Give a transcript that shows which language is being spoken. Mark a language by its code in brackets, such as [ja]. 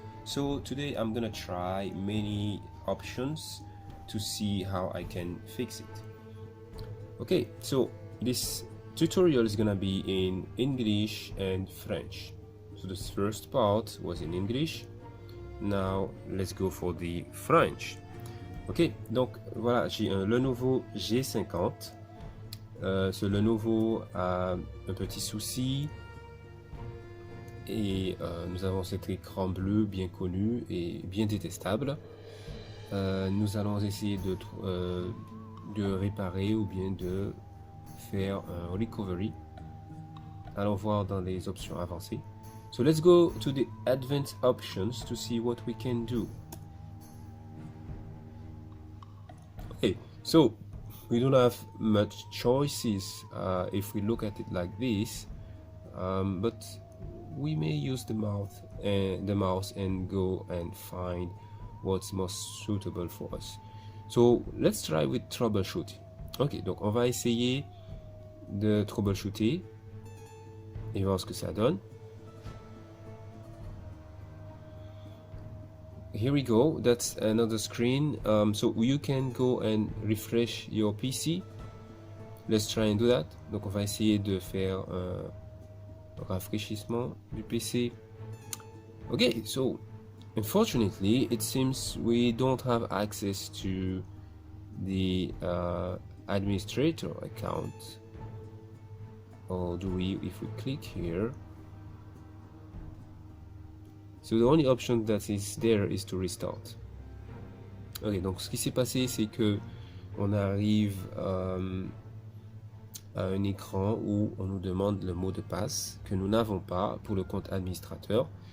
[en] So today I'm gonna try many options to see how I can fix it. Okay, so this tutorial is gonna be in English and French. So this first part was in English. Now let's go for the French. [fr] Ok, donc voilà, j'ai un Lenovo G5. Ce Lenovo a un petit souci et nous avons cet écran bleu bien connu et bien détestable. Nous allons essayer de réparer ou bien de faire un recovery. Allons voir dans les options avancées. [en] So let's go to the advanced options to see what we can do. Okay, so we don't have much choices if we look at it like this, but we may use the mouse and go and find what's most suitable for us. So let's try with troubleshoot. [fr] Ok, donc on va essayer de troubleshooter et voir ce que ça donne. [en] Here we go, that's another screen. So you can go and refresh your PC. Let's try and do that. [fr] Donc on va essayer de faire un rafraîchissement du PC. [en] Ok, so unfortunately, it seems we don't have access to the administrator account. Or do we, if we click here? So the only option that is there is to restart. [fr] Ok, donc ce qui s'est passé, c'est que on arrive à un écran où on nous demande le mot de passe que nous n'avons pas pour le compte administrateur.